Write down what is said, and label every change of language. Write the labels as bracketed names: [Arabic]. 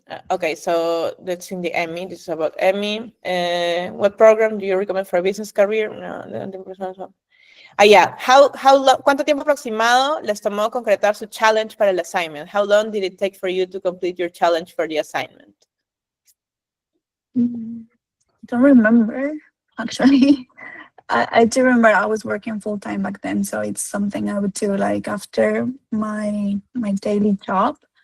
[English] Okay, so that's in the EMMIE. This is about EMMIE. What program do you recommend for a business career? No, yeah. [Spanish] ¿Cuánto tiempo aproximado les tomó concretar su challenge para el assignment? [English] How long did it take for you to complete your challenge for the assignment? Don't remember, actually. I do remember I was working full-time back then, so it's something I would do like after my daily job.